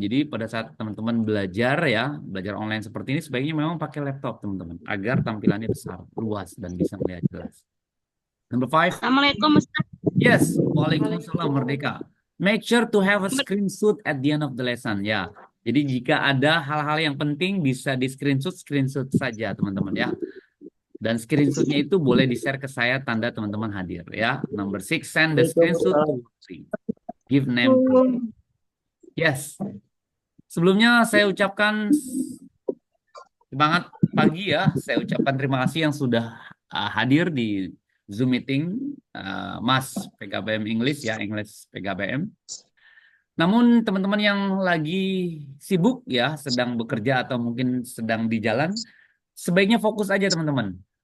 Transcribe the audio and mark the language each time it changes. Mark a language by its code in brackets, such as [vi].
[id] Jadi pada saat teman-teman belajar ya, belajar online seperti ini sebaiknya memang pakai laptop, teman-teman, agar tampilannya besar, luas dan bisa melihat jelas. [en] Number 5. [id] Assalamualaikum, Ustaz. Yes, Waalaikumsalam, Merdeka. [en] Make sure to have a screenshot at the end of the lesson [id] ya. Jadi jika ada hal-hal yang penting bisa di screenshot saja, teman-teman ya. Dan screenshotnya itu boleh di-share ke saya tanda teman-teman hadir ya. [en] Number 6, send the screenshot to 3. Give name. Yes. [id] Sebelumnya saya ucapkan semangat pagi ya. Saya ucapkan terima kasih yang sudah hadir di Zoom meeting Mas PKBM English ya, English PKBM. Namun teman-teman yang lagi sibuk ya, sedang bekerja atau mungkin sedang di jalan, sebaiknya fokus aja teman-teman.